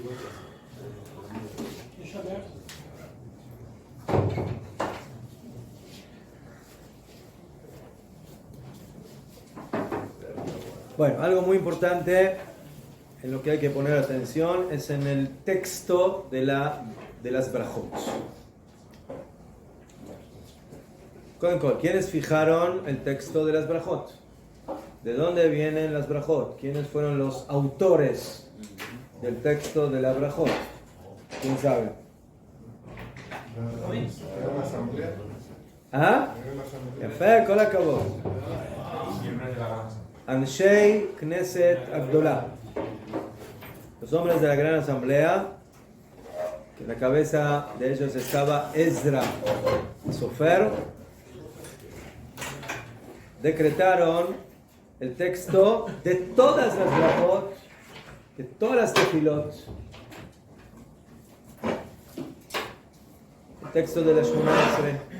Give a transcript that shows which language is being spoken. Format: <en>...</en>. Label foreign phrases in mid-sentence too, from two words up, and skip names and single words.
<es>Bueno, algo muy importante en lo que hay que poner atención es en el texto de las brajot. ¿Quiénes fijaron el texto de las brajot? ¿De dónde vienen las brajot? ¿Quiénes fueron los autores del texto de la brajot? ¿Quién sabe? ¿Ah?</es> <he>יפה, כל הכבוד. אנשי כנסת הגדולה.</he> <es>Los hombres de la gran asamblea, que en la cabeza de ellos estaba Ezra Sofer, decretaron el texto de todas las brajot, de todas las tefilot, el texto de la Shemona Esrei,</es>